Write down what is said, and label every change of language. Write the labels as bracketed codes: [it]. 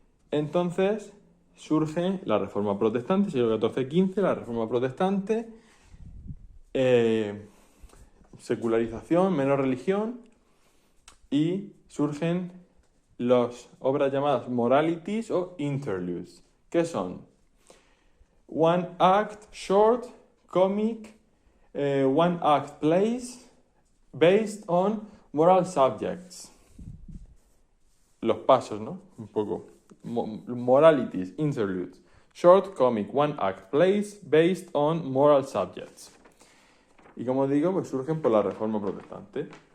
[es] Entonces surge la Reforma Protestante, siglo XIV-XV, la Reforma Protestante, secularización, menos religión, y surgen las obras llamadas moralities o interludes. ¿Qué son? [en] One act short, comic, one act plays based on moral subjects. [es] Los pasos, ¿no? Un poco. [en] Moralities, interludes. Short, comic, one act plays based on moral subjects. [es] Y como digo, pues surgen por la Reforma Protestante.